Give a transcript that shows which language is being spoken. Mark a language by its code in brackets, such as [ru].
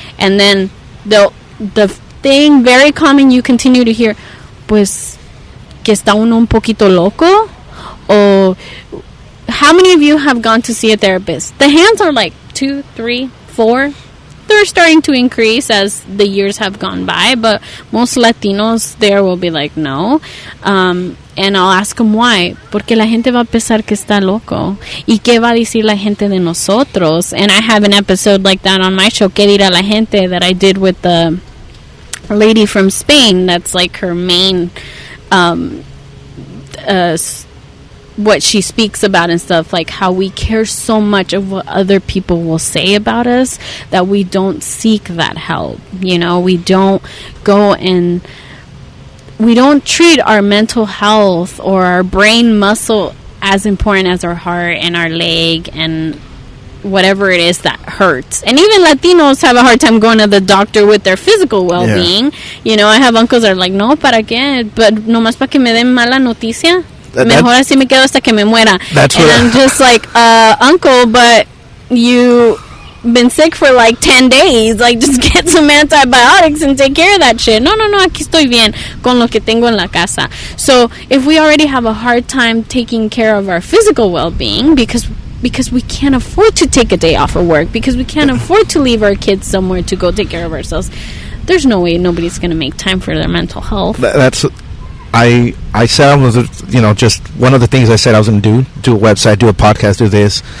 [en] And then the thing very common you continue to hear, [es] pues que está uno un poquito loco, [en] or how many of you have gone to see a therapist? The hands are like 2, 3, 4. They're starting to increase as the years have gone by, but most Latinos there will be like, no. And I'll ask them why. [es] Porque la gente va a pensar que está loco. ¿Y qué va a decir la gente de nosotros? [en] And I have an episode like that on my show, ¿Qué dirá la gente?, that I did with the lady from Spain. That's like her main what she speaks about and stuff, like how we care so much of what other people will say about us that we don't seek that help. We don't go and we don't treat our mental health or our brain muscle as important as our heart and our leg and whatever it is that hurts. And even Latinos have a hard time going to the doctor with their physical well-being. Yeah. I have uncles that are like, no, [es] ¿para qué? [en] But [es] nomás para que me den mala noticia. Mejor así me quedo hasta que me muera. [en] And I'm just like, uncle, but you've been sick for like 10 days. Like, just get some antibiotics and take care of that shit. [es] No, aquí estoy bien con lo que tengo en la casa. [en] So if we already have a hard time taking care of our physical well-being because we can't afford to take a day off of work, because we can't afford to leave our kids somewhere to go take care of ourselves, there's no way nobody's going to make time for their mental health. That's... I said I was, just one of the things I said I was going to do a website, do a podcast, do this.